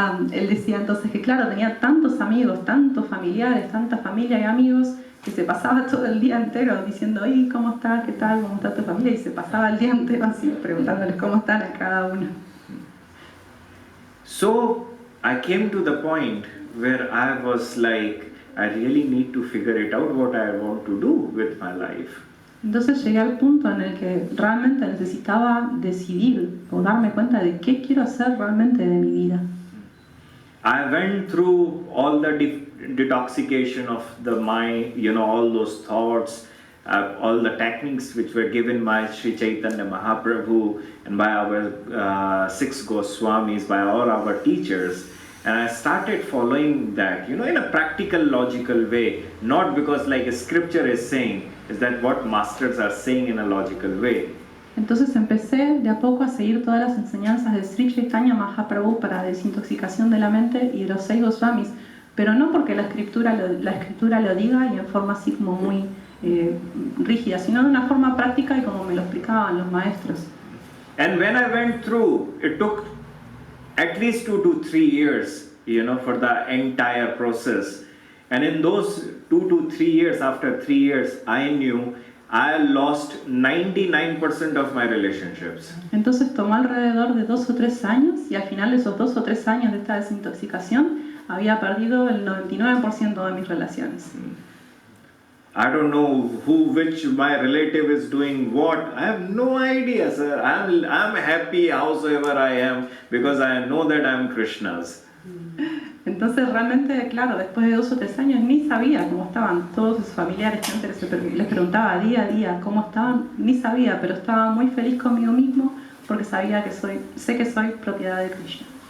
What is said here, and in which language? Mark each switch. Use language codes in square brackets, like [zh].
[es] Él decía entonces que claro, tenía tantos amigos, tantos familiares, tanta familia y amigos, que se pasaba todo el día entero diciendo, oye, ¿cómo estás? ¿Qué tal? ¿Cómo está tu familia? Y se pasaba el día entero así, preguntándoles cómo están a cada uno. [en] So I came to the point where I was like, I really need to figure it out what I want to do with my life. [es] Entonces llegué al punto en el que realmente necesitaba decidir o darme cuenta de qué quiero hacer realmente de mi vida. [en] I went through all the detoxification of the mind, all those thoughts, all the techniques which were given by Sri Chaitanya Mahaprabhu and by our 6 Goswamis, by all our teachers. And I started following that, in a practical, logical way, not because like a scripture is saying, is that what masters are saying in a logical way. [es] Entonces empecé de a poco a seguir todas las enseñanzas de Sri Chaitanya Mahaprabhu para desintoxicación de la mente y de los 6 Goswamis, pero no porque la escritura lo diga y en forma así como muy rígida, sino de una forma práctica y como me lo explicaban los maestros. [en] And when I went through, it took at least 2 to 3 years, for the entire process. And in those 2 to 3 years, after 3 years, I knew I lost 99% of my relationships. [es] Entonces tomó alrededor de 2 o 3 años y al final de esos 2 o 3 años de esta desintoxicación había perdido el 99% de mis relaciones. [en] I don't know which my relative is doing what. I have no idea, sir. I'm happy howsoever I am because I know that I'm Krishna's. [es] Entonces realmente, claro, después de 2 o 3 años ni sabía cómo estaban todos sus familiares, gente les preguntaba día a día cómo estaban, ni sabía, pero estaba muy feliz conmigo mismo porque sabía que sé que soy propiedad de Krishna.